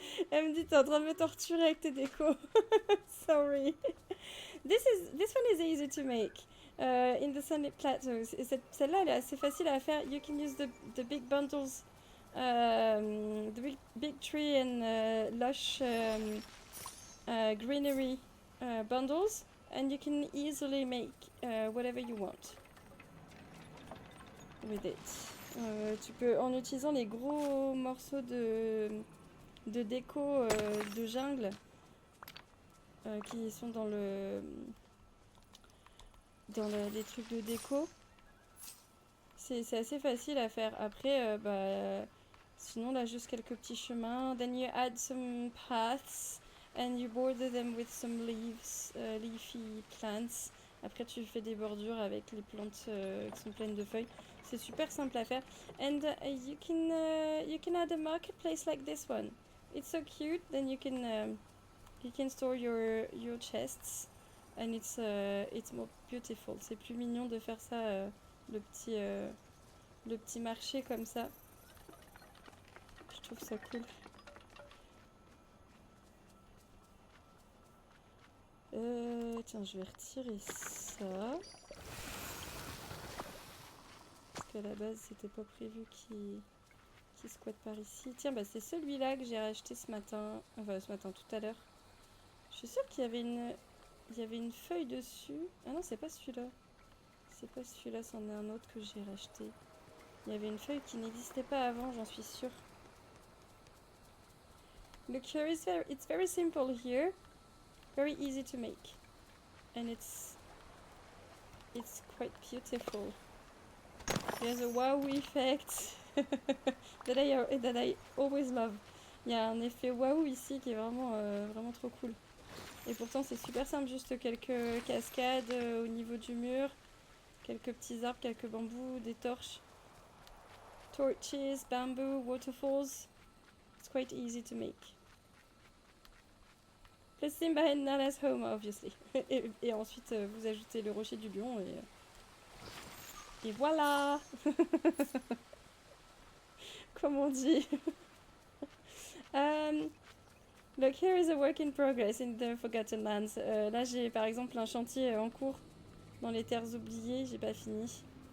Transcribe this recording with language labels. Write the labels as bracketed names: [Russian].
[French] Elle me dit t'es en train de me torturer avec tes décos. [English] Sorry. This one is easy to make. In the sunlit plateaus. [French] Celle-là elle est assez facile à faire. [English] You can use the big bundles, the big tree and lush greenery bundles, and you can easily make whatever you want with it. [French] Tu peux, en utilisant les gros morceaux de déco de jungle qui sont dans les trucs de déco, c'est assez facile à faire. Après, sinon là juste quelques petits chemins. [English] Then you add some paths and you border them with some leaves, leafy plants. [French] Après tu fais des bordures avec les plantes qui sont pleines de feuilles. C'est super simple à faire. [English] And you can add a marketplace like this one. It's so cute. Then you can store your chests, and it's more beautiful. [French] C'est plus mignon de faire ça, le petit marché comme ça. Je trouve ça cool. Tiens, je vais retirer ça. Parce qu'à la base, c'était pas prévu qu'il squatte par ici. Tiens, c'est celui-là que j'ai racheté ce matin. Enfin, ce matin, tout à l'heure. Je suis sûre qu'il y avait une feuille dessus. Ah non, c'est pas celui-là. C'est pas celui-là, c'en est un autre que j'ai racheté. Il y avait une feuille qui n'existait pas avant, j'en suis sûre. [English] Look here, it's very simple here. Very easy to make. And it's quite beautiful. There's a wow effect that I always love. [French] Il y a un effet waouh ici qui est vraiment trop cool. Et pourtant c'est super simple, juste quelques cascades au niveau du mur, quelques petits arbres, quelques bambous, des torches, torches, [English] bamboo, waterfalls. It's quite easy to make. Place them behind Nala's home, obviously. [French] et ensuite vous ajoutez le rocher du lion et voilà. Comme on dit. [English] Look, here is a work in progress in the Forgotten Lands. [French] Là, j'ai par exemple un chantier en cours dans les terres oubliées. J'ai pas fini.